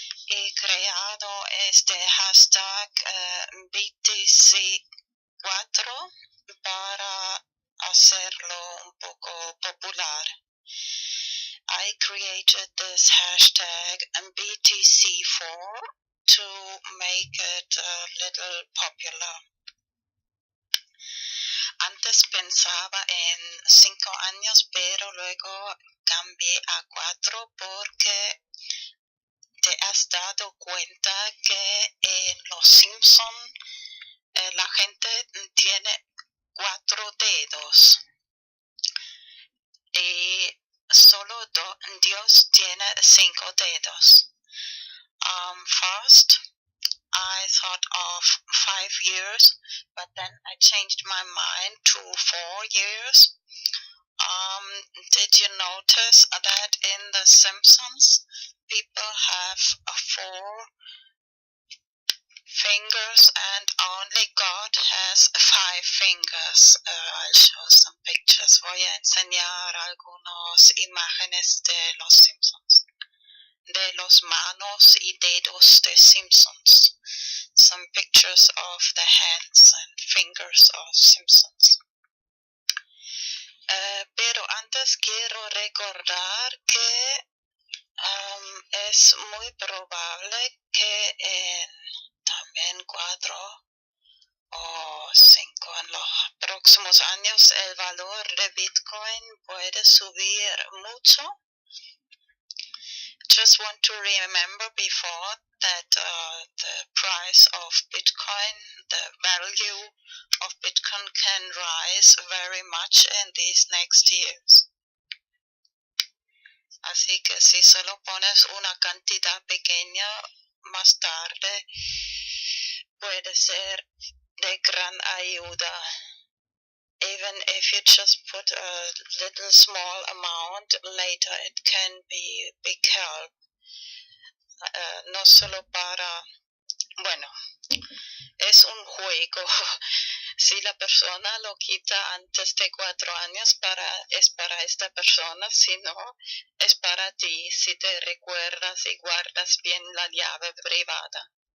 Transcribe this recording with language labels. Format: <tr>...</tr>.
<es>He creado este hashtag BTC4 para hacerlo un poco popular.</es> <en>I created this hashtag BTC4 to make it a little popular.</en> <es>Antes pensaba en 5 años, pero luego cambié a 4 porque te has dado cuenta que en Los Simpson la gente tiene 4 dedos y solo Dios tiene 5 dedos.</es> <en>First, I thought of 5 years, but then I changed my mind to 4 years. Did you notice that in The Simpsons, people have 4 fingers, and only God has 5 fingers. I'll show some pictures.</en> <es>Voy a enseñar algunas imágenes de los Simpsons, de los manos y dedos de Simpsons.</es> <en>Some pictures of the hands and fingers of Simpsons.</en> <es>Pero antes quiero recordar que es muy probable que en también 4 o 5 en los próximos años el valor de Bitcoin puede subir mucho.</es> <en>Just want to remember before that the price of Bitcoin, the value of Bitcoin can rise very much in these next years.</en> <es>Así que si solo pones una cantidad pequeña, más tarde puede ser de gran ayuda.</es> <en>Even if you just put a little small amount, later it can be big help.</en> <es>No solo para, bueno, es un juego. Si la persona lo quita antes de 4 años, es para esta persona, si no, es para ti, si te recuerdas y guardas bien la llave privada.</es>